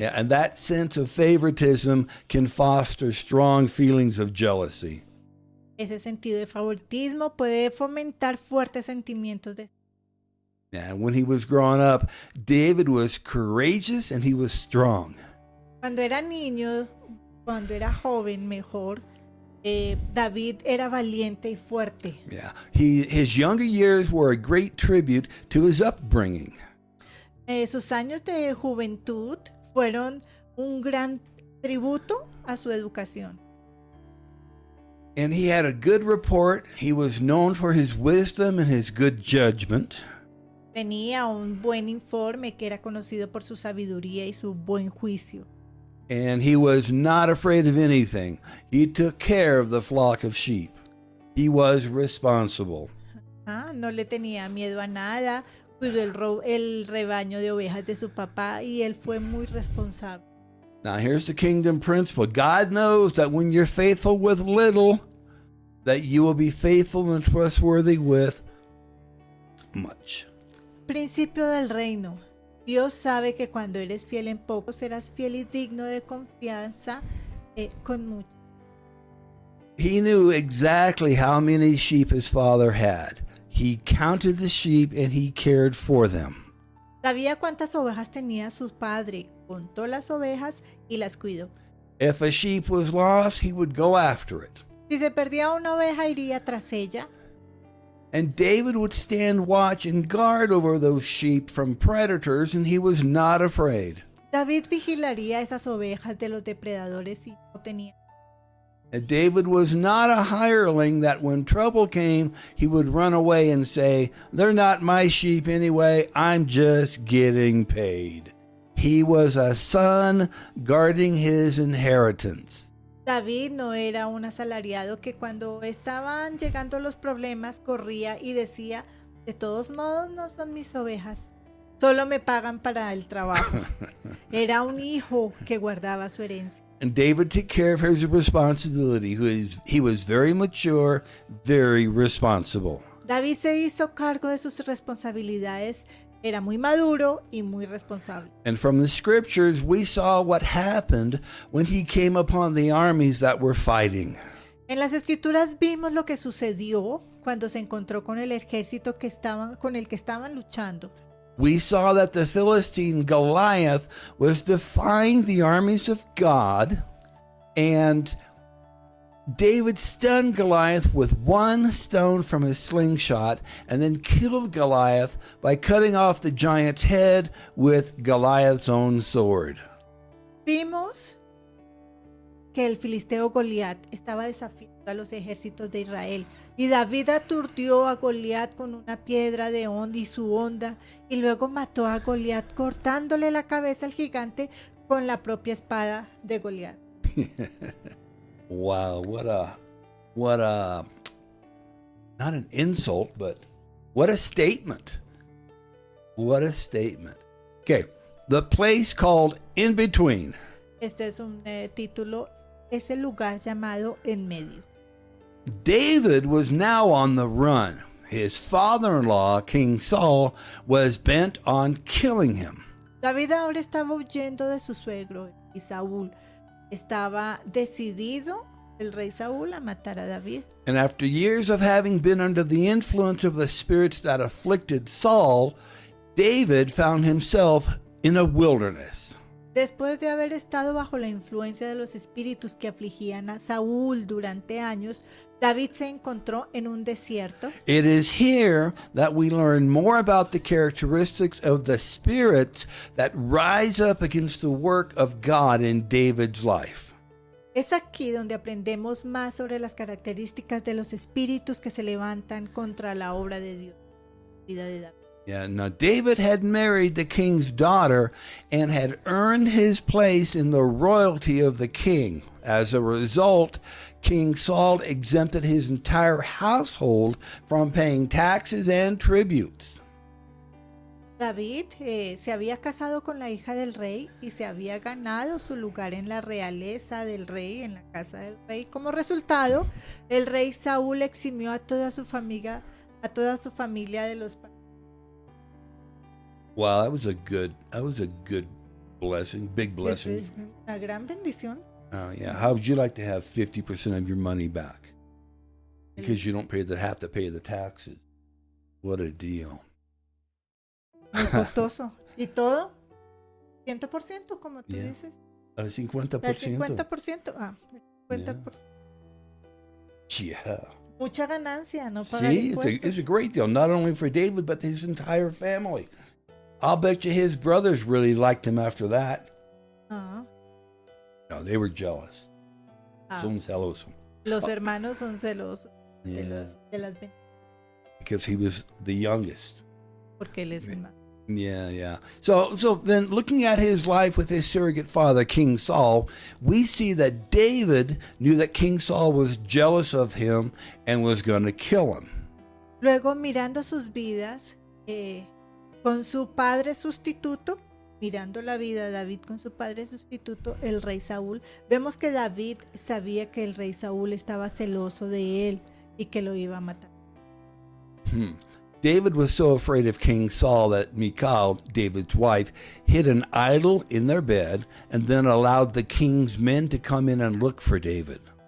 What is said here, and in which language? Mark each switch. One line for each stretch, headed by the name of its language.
English: Yeah, and that sense of favoritism can foster strong feelings of jealousy.
Spanish: Ese sentido de favoritismo puede fomentar fuertes sentimientos de...
English: And when he was growing up, David was courageous and he was strong.
Spanish: Cuando era niño, cuando era joven, mejor, David era valiente y fuerte.
English: Yeah, his younger years were a great tribute to his upbringing.
Spanish: Sus años de juventud fueron un gran tributo a su educación.
English: And he had a good report. He was known for his wisdom and his good judgment.
Spanish: Tenía un buen informe que era conocido por su sabiduría y su buen juicio.
English: And he was not afraid of anything. He took care of the flock of sheep. He was responsible.
Spanish: No le tenía miedo a nada, cuidó el rebaño de ovejas de su papá y él fue muy responsable.
English: Now here's the kingdom principle. God knows that when you're faithful with little, that you will be faithful and trustworthy with much.
Spanish: Principio del reino. Dios sabe que cuando eres fiel en poco, serás fiel y digno de confianza con mucho.
English: He knew exactly how many sheep his father had. He counted the sheep and he cared for them.
Spanish: Sabía cuántas ovejas tenía su padre, contó las ovejas y las cuidó.
English: If a sheep was lost, he would go after it.
Spanish: Si se perdía una oveja, iría tras ella.
English: And David would stand watch and guard over those sheep from predators, and he was not afraid.
Spanish: David vigilaría esas ovejas de los depredadores y no tenía.
English: And David was not a hireling that when trouble came, he would run away and say, "They're not my sheep anyway, I'm just getting paid." He was a son guarding his inheritance.
Spanish: David no era un asalariado que cuando estaban llegando los problemas corría y decía, de todos modos no son mis ovejas, solo me pagan para el trabajo. Era un hijo que guardaba su herencia.
English: And David took care of his responsibility. He was very mature, very responsible.
Spanish: David se hizo cargo de sus responsabilidades, era muy maduro y muy responsable.
English: And from the scriptures, we saw what happened when he came upon the armies that were fighting.
Spanish: En las escrituras vimos lo que sucedió cuando se encontró con el ejército con el que estaban luchando.
English: We saw that the Philistine Goliath was defying the armies of God, and David stunned Goliath with one stone from his slingshot and then killed Goliath by cutting off the giant's head with Goliath's own sword.
Spanish: Vimos que el filisteo Goliat estaba desafiando a los ejércitos de Israel y David aturdió a Goliat con una piedra de onda y su honda y luego mató a Goliat cortándole la cabeza al gigante con la propia espada de Goliat.
English: Wow, what a not an insult, but what a statement. What a statement. Okay, the place called In Between.
Spanish: Este es un título, es el lugar llamado En Medio.
English: David was now on the run. His father-in-law, King Saul, was bent on killing him.
Spanish: David ahora estaba huyendo de su suegro y Saúl. Estaba decidido el rey Saúl a matar a David.
English: And after years of having been under the influence of the spirits that afflicted Saul, David found himself in a wilderness.
Spanish: Después de haber estado bajo la influencia de los espíritus que afligían a Saúl durante años, David se encontró en un desierto.
English: It is here that we learn more about the characteristics of the spirits that rise up against the work of God in David's life.
Spanish: Es aquí donde aprendemos más sobre las características de los espíritus que se levantan contra la obra de Dios. Vida de David.
English: Yeah, now David had married the king's daughter and had earned his place in the royalty of the king. As a result, King Saul exempted his entire household from paying taxes and tributes.
Spanish: David se había casado con la hija del rey y se había ganado su lugar en la realeza del rey, en la casa del rey. Como resultado, el rey Saúl eximió a toda su familia de los
English: Wow, that was a good blessing, big blessing.
Spanish: Es una gran bendición.
English: Oh yeah. How would you like to have 50% of your money back? Because you don't have to pay the taxes. What a deal.
Spanish: Muy costoso. ¿Y todo? 100%, como tú
English: Yeah.
Spanish: dices. El 50%. El 50%. El 50%.
English: Yeah.
Spanish: Mucha ganancia, no pagar
English: See,
Spanish: impuestos.
English: it's a great deal, not only for David, but his entire family. I'll bet you his brothers really liked him after that. Ah, No, they were jealous. ah.
Spanish: Son celosos. Los hermanos son celosos
English: Yeah.
Spanish: de las bendiciones
English: Because he was the youngest.
Spanish: porque él es más.
English: Yeah. So then looking at his life with his surrogate father, King Saul, we see that David knew that King Saul was jealous of him and was going to kill him.
Spanish: Luego, mirando sus vidas con su padre sustituto, mirando la vida de David con su padre sustituto, el rey Saúl, vemos que David sabía que el rey Saúl estaba celoso de él y que lo iba a matar.
English: David was so afraid of King Saul that Michal, David's wife, hid an idol in their bed and then allowed the king's men to come in and look for David.